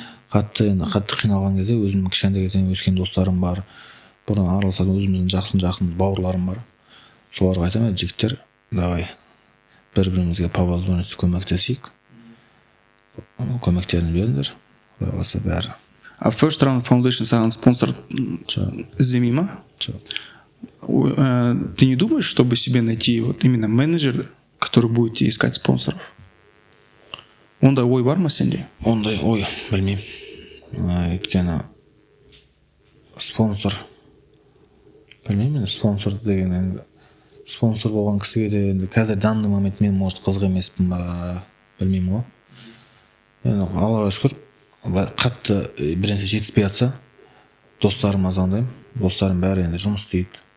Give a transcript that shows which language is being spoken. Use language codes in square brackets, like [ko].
[kk] Қатты қиналған кезде өзімнің кішкентай кезден өскен достарым бар, бұрын араласатын өзіміздің жақын бауырларым бар. Соларға айтамын, жігіттер, давай бір-бірімізге [ru] по возможности [kk] көмектесейік. Көмектерін беріңдер, құдай қаласа бәрі. А First Round Foundation саған спонсор іздемей ма? [ru] Ты не думаешь, чтобы себе найти вот именно менеджера, который будет тебе искать спонсоров? [kk] Ондай ой бар ма сенде? Ондай ой білмеймін. Өйткені спонсор білмеймін, спонсор деген енді спонсор болған кісіге де енді қазір [ru] данный момент [kk] мен может қызық емеспін ба, білмеймін ғой. Енді Аллаға шүкір қатты бірнәрсе жетіспей жатса достарыма звондаймын, достарым бәрі енді жұмыс істейді.